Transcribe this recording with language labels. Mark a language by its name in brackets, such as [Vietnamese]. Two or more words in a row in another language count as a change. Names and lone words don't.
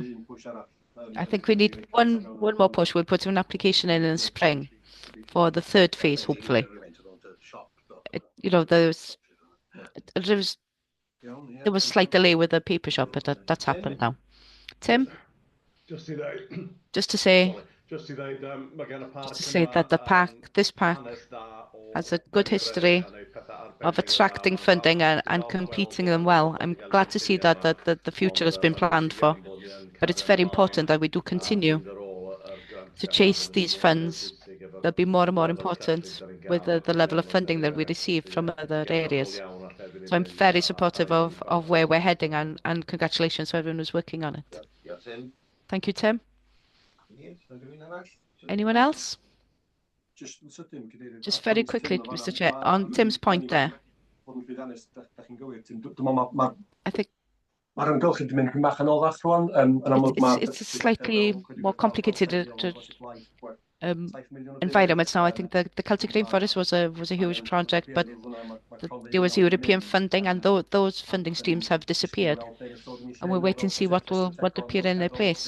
[English] I think we need one more push. We'll put an application in the spring for the 3rd phase, hopefully. there was slight delay with the paper shop, but that's happened now. Tim, [Welsh] Just i ddeud, [English] just to say, [Welsh] sorry, just i ddeud, mae gen y parc [English] just to say that this pack has a good history of attracting funding and completing them well. I'm glad to see that the future has been planned for, but it's very important that we do continue to chase these funds. They'll be more and more important with the level of funding that we receive from other areas. So I'm very supportive of where we're heading, and congratulations to everyone who's working on it. Thank you, Tim. Anyone else? Just very quickly, Mr. Chair, on Tim's point there, I think [Welsh] Mae'r ymgylch wedi mynd bach yn oddach rwan. [English] it's a slightly more complicated environment now. I think the Celtic Rainforest was a huge project, but there was European funding, and those funding streams have disappeared, and we're waiting to see what appear in their place.